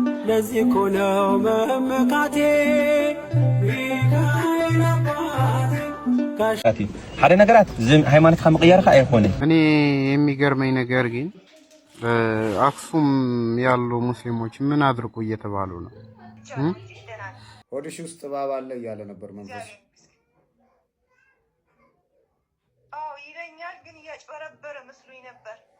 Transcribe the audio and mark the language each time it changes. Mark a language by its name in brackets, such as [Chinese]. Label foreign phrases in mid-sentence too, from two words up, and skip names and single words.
[Amharic] ለዚህ እኮ ነው መመካቴ ሚካኤል አባቴ [Tigrinya] ሓደ ነገራት ሃይማኖትካ መቀየርካ [Amharic] አይሆንም። እኔ የሚገርመኝ ነገር ግን አክሱም ያሉ ሙስሊሞች ምን አድርጉ እየተባሉ ነው? ሆድሽ ውስጥ እባብ አለ እያለ ነበር መንፈስ። አዎ ይለኛል፣ ግን እያጭበረበረ መስሎኝ ነበር።